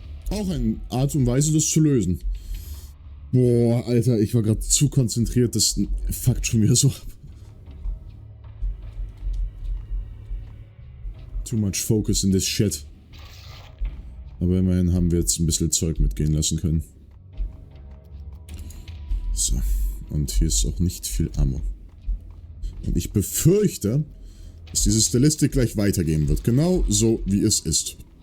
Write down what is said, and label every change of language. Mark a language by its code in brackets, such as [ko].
[de] Auch eine Art und Weise, das zu lösen. Boah, Alter, ich war gerade zu konzentriert, das fuckt schon wieder so ab. [en] Too much focus in this shit. [de] Aber immerhin haben wir jetzt ein bisschen Zeug mitgehen lassen können. So, und hier ist auch nicht viel Ammo. Und ich befürchte, dass diese Stilistik gleich weitergehen wird. Genau so, wie es ist.